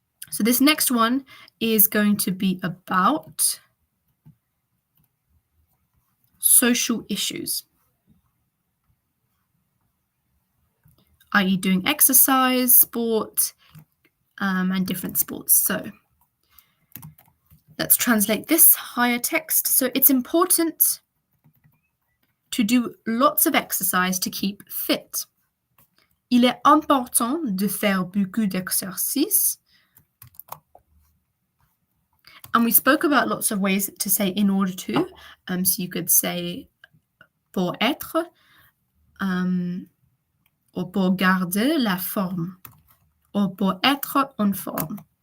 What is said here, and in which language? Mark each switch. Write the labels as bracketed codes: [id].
[en] So this next one is going to be about social issues, i.e. doing exercise, sport, and different sports. So let's translate this higher text. So it's important to do lots of exercise to keep fit. [fr] Il est important de faire beaucoup d'exercices. [en] And we spoke about lots of ways to say in order to. So you could say [fr] pour être, or pour garder la forme, or pour être en forme.